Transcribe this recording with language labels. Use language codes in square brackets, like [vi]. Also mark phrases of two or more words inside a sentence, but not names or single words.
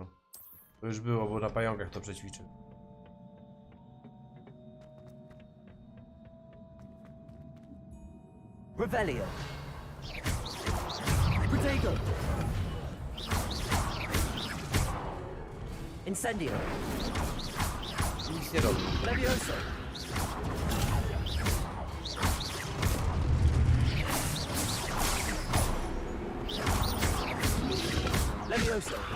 [pl] To już było, bo na pająkach to przećwiczę. Revelio. Potato. Incendio. Nic nie robił. Levioso. Levioso.